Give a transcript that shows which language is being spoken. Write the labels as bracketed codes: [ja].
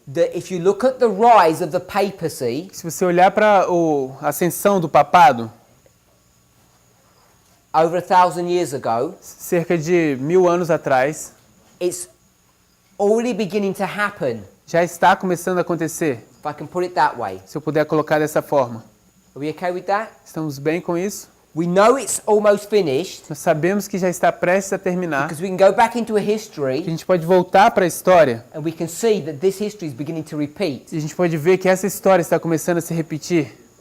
[en] that if you look at the rise of the papacy, [pt] que se você olhar para a ascensão do papado, [en] over 1,000 years ago, [pt] cerca de 1000 anos atrás, [en] it's already beginning to happen. [pt] já está começando a acontecer. [en] If I can put it that way. [pt] Se eu puder colocar dessa forma. [en] Are we okay with that? [pt] Estamos bem com isso? [en] We know it's almost finished. [pt] Nós sabemos que já está prestes a terminar. [en] Because we can go back into a [pt] Que [en] history [pt] a gente pode voltar para a história [en] and we can see that this history is beginning to repeat. [pt] e a gente pode ver que essa história está começando a se repetir.